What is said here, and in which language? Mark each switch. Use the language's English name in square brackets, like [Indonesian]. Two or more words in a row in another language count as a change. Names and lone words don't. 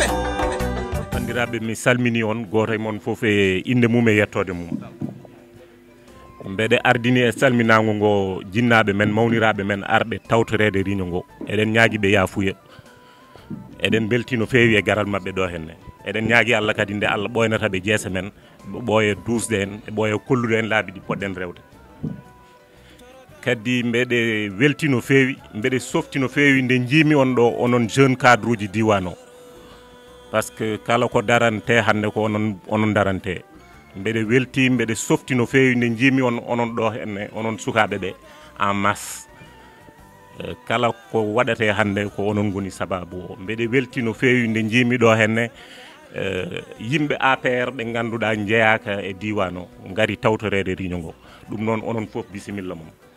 [Fula] bandiraɓe mi salmini on goto e mon foof e inde mum e yettode mum mbeɗe ardini e salminago ngo jinnaɓe men mawniraɓe men arɓe tawtorede réunion ngo eɗen ñaaguiɓe yaafuya eɗen beltino feewi e garal mabɓe ɗo henne eɗen ñaagui Allah kadi nde Allah ɓoynataɓe jeese men ɓooya dusde en e ɓooya kollude en laabi ɗi poɗɗen rewde kadi mbeɗe weltino feewi mbeɗe softino feewi nde jiimi on ɗo onon [French] jeune cadre [Fula] uji diwan o [French] par ce [Fula] que kala ko darante hande ko onon darante mbeɗe welti mbeɗe softino feewi nde jiimi on onon ɗo henne onon sukaɓe ɓe [French] en masse [Fula] kala ko waɗate hande ko onon goni sababu o mbeɗe weltino feewi nde jiimi ɗo henne yimɓe APR ɓe ganduɗa jeeyaka e diwan o gari tawtorede réunion ngo ɗum noon onon foof bisimilla mum